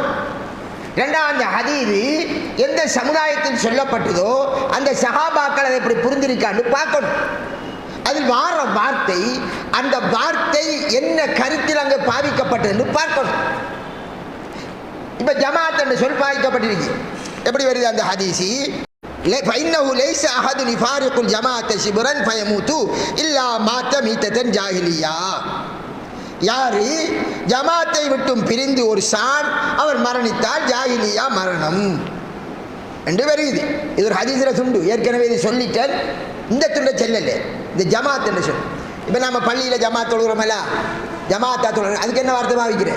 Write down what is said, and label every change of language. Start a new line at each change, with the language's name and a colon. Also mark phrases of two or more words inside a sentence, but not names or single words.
Tamil: இரண்டாவது, அந்த ஹதீது எந்த சமுதாயத்தில் சொல்லப்பட்டதோ அந்த சஹாபாக்கள் அதை எப்படி புரிந்திருக்கான்னு பார்க்கணும். அதில் வார வார்த்தை, அந்த வார்த்தை என்ன கருத்தில் அங்கே பாவிக்கப்பட்டது பார்க்கணும். இப்ப ஜமாத் என்று சொல் பாவிக்கப்பட்டிருக்கு. எப்படி வருது அந்த ஹதீசி?
Arabic: فإنه ليس أحد يفارق الجماعة شبرا فيموت إلا مات ميتة جاهلية.
Tamil: யாரு ஜமாத்தை விட்டும் பிரிந்து ஒரு சான் அவர் மரணித்தால் ஜாஹிலியா மரணம் என்று வருது. இது ஒரு ஹதீஸ்ல துண்டு. ஏற்கனவே இது சொல்லிட்டேன். இந்த துண்டை செல்லல, இந்த ஜமாத் என்று சொல்லு. இப்போ நம்ம பள்ளியில் ஜமாத் தொழுகிறோமல்ல, ஜமாத்தா தொழுகிறோம், அதுக்கு என்ன வார்த்தை பாவிக்கிறேன்?